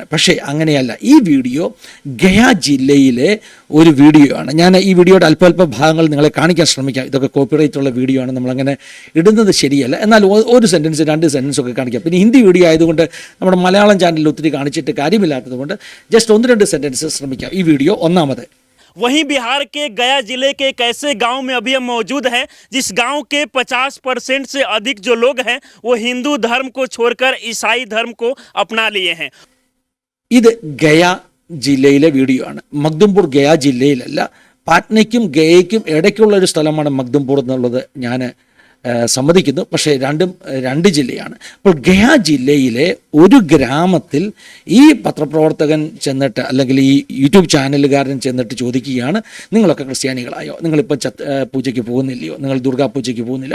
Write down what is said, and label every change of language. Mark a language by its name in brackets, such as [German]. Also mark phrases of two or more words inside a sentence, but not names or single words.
[Malayalam] പക്ഷേ അങ്ങനെയല്ല. ഈ വീഡിയോ ഗയ ജില്ലയിലെ ഒരു വീഡിയോ ആണ്. ഞാൻ ഈ വീഡിയോയുടെ അല്പ ഭാഗങ്ങൾ നിങ്ങളെ കാണിക്കാൻ ശ്രമിക്കാം. ഇതൊക്കെ കോപ്പിറൈറ്റ് ഉള്ള വീഡിയോ ആണ്, നമ്മളങ്ങനെ ഇടുന്നത് ശരിയല്ല. എന്നാൽ ഒരു സെൻറ്റൻസ് 2 സെൻറ്റൻസ് ഒക്കെ കാണിക്കാം. പിന്നെ ഹിന്ദി വീഡിയോ ആയതുകൊണ്ട് നമ്മുടെ മലയാളം ചാനലിൽ ഒത്തിരി കാണിച്ചിട്ട് കാര്യമില്ലാത്തതുകൊണ്ട് [English] just 1-2 sentence [Malayalam] ശ്രമിക്കാം. ഈ വീഡിയോ ഒന്നാമത്. [Hindi] वहीं बिहार के गया जिले के एक ऐसे गांव में अभी हम मौजूद हैं जिस गांव के 50% से अधिक जो लोग हैं वो हिंदू धर्म को छोड़कर ईसाई धर्म को अपना लिए हैं. [Malayalam] ഇത് ഗയ ജില്ലയിലെ വീഡിയോ ആണ്. മഗ്ദുംപൂർ ഗയ ജില്ലയിലല്ല, പാറ്റ്നയ്ക്കും ഗയയ്ക്കും ഇടയ്ക്കുള്ള ഒരു സ്ഥലമാണ് മഗ്ദുംപൂർ എന്നുള്ളത് ഞാൻ സമ്മതിക്കുന്നു. പക്ഷേ രണ്ടും 2 ജില്ലയാണ്. അപ്പോൾ ഗയ ജില്ലയിലെ ഒരു ഗ്രാമത്തിൽ ഈ പത്രപ്രവർത്തകൻ ചെന്നിട്ട്, അല്ലെങ്കിൽ ഈ യൂട്യൂബ് ചാനലുകാരൻ ചെന്നിട്ട് ചോദിക്കുകയാണ്, നിങ്ങളൊക്കെ ക്രിസ്ത്യാനികളായോ, നിങ്ങളിപ്പോൾ പൂജയ്ക്ക് പോകുന്നില്ലയോ, നിങ്ങൾ ദുർഗാ പൂജയ്ക്ക് പോകുന്നില്ല?